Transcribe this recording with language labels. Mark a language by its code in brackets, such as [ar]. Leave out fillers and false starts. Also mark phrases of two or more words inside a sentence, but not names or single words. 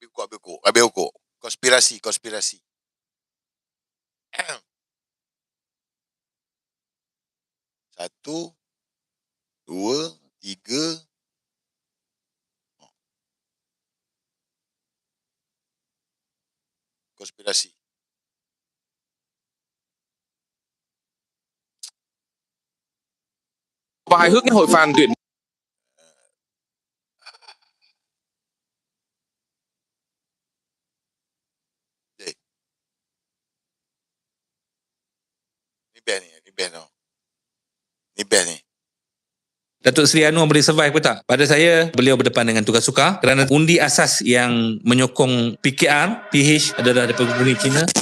[ms] Habis ukur. Konspirasi. Satu, dua, tiga. Konspirasi. [vi] Và hài hước cái hội fan tuyển Eh. [ms] Ni best ni. Tau. Ni best ni. Datuk Seri Anwar boleh survive ke tak? Pada saya, beliau berdepan dengan tugas sukar kerana undi asas yang menyokong PH adalah daripada Bumi Cina.